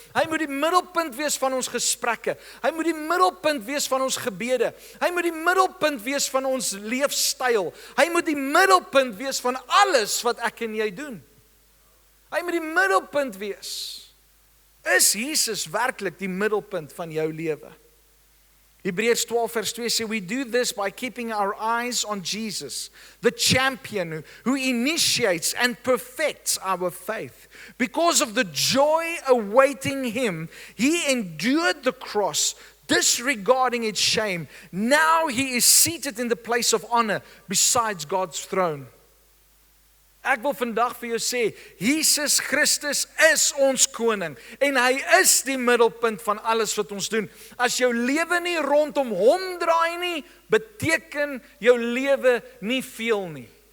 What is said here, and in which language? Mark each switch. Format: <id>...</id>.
<af>Hy moet die middelpunt wees van ons gesprekke. Hy moet die middelpunt wees van ons gebede. Hy moet die middelpunt wees van ons leefstyl. Hy moet die middelpunt wees van alles wat ek en jy doen. Hy moet die middelpunt wees. Is Jesus werklik die middelpunt van jou lewe? Hebreërs 12 vers 2 sê,</af> <en>we do this by keeping our eyes on Jesus, the champion who initiates and perfects our faith. Because of the joy awaiting him, he endured the cross, disregarding its shame. Now he is seated in the place of honor besides God's throne.</en> <af>Ek wil vandag vir jou sê, Jesus Christus is ons koning en hy is die middelpunt van alles wat ons doen. As jou lewe nie rondom hom draai nie, beteken jou lewe nie veel nie.</af>